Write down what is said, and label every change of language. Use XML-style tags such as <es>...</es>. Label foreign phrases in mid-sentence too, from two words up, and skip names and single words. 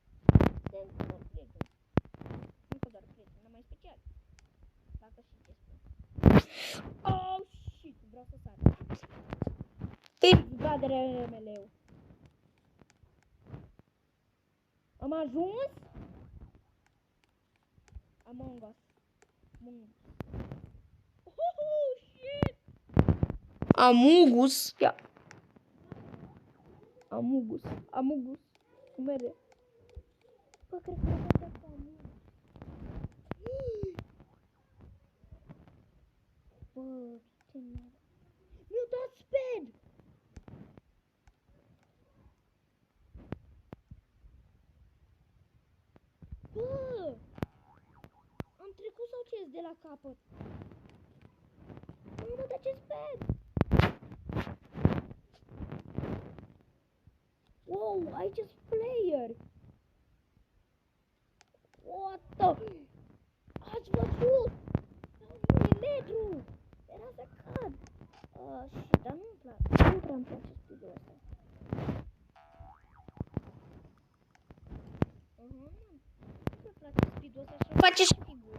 <ro>Suntem doar prieteni. Nu că doar prieteni, dar mai special. Dacă știi ce spun.</ro> <en>Oh, shit,</en> <ro>vreau să sar. Bradere meleu. Am ajuns?</ro> <en>Among Us. Oh, shit!</en> <ro>Amugus. Ia. Amugus. Mere. Bă, cred că am dat pe Amugus. Bă, ce mare. Mi-a dat sped! Bă! Am trecut sau ce de la capăt? Mamă, dar ce sped! Wow, aici sunt player!</ro> <en>What the?</en> <ro>Ați văzut? La un milimetru! Era să cad! Shit, dar nu-mi place. Nu prea îmi place studiul ăsta. Nu prea place speed-ul ăsta și face și figuri.</ro>